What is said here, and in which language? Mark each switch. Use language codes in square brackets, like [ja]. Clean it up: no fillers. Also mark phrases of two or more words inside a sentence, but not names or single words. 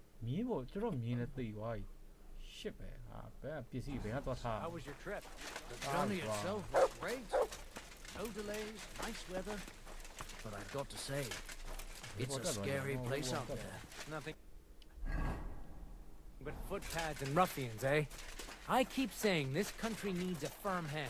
[my] မြင်းပေါ့ကျွန်တော်မြင်းနဲ့သိသွားပြီရှစ်ပဲဟာဘယ်ပစ္စည်းဘယ်ကတော့ထား [en] How was your trip? The journey itself was great. No delays, nice weather. But I've got to say, it's a scary place out there. Nothing but footpads and ruffians, eh? I keep saying this country needs a firm hand.